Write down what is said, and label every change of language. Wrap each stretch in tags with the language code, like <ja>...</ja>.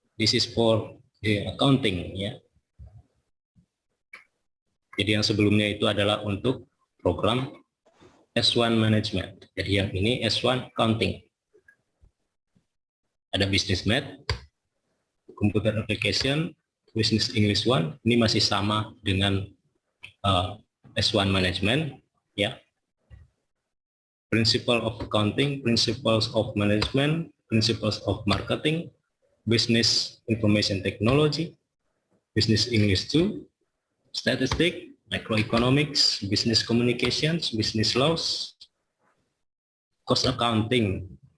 <en>This is for the accounting,</en> <id>ya. Jadi yang sebelumnya itu adalah untuk program S1 Management. Jadi yang ini S1 Accounting. Ada Business Math, Computer Application, Business English 1. Ini masih sama dengan S1 Management, ya.</id> <en>Principle of Accounting, Principles of Management, Principles of Marketing, Business Information Technology, Business English 2, Statistics, Microeconomics, Business Communications, Business Laws, Cost Accounting.</en>